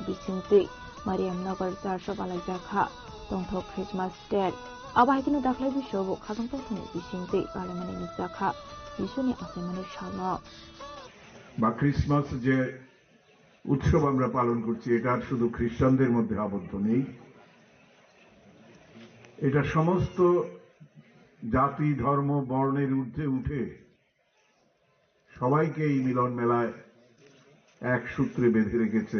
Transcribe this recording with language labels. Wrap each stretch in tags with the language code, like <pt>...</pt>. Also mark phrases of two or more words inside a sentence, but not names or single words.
<trp>bisingti Mariam Nagar 400 balai jakha tongthok Christmas Day aba hagino daklai bishobo khatong tong honi bisingti parliament ni jakha bishoni asemani shalma</trp> <bn>বা ক্রিসমাস যে উৎসব আমরা পালন করছি এটা শুধু খ্রিস্টানদের মধ্যে আবদ্ধ নেই, এটা সমস্ত জাতি ধর্ম বর্ণের ঊর্ধ্বে উঠে সবাইকে এই মিলন মেলায় এক সূত্রে বেঁধে রেখেছে।</bn>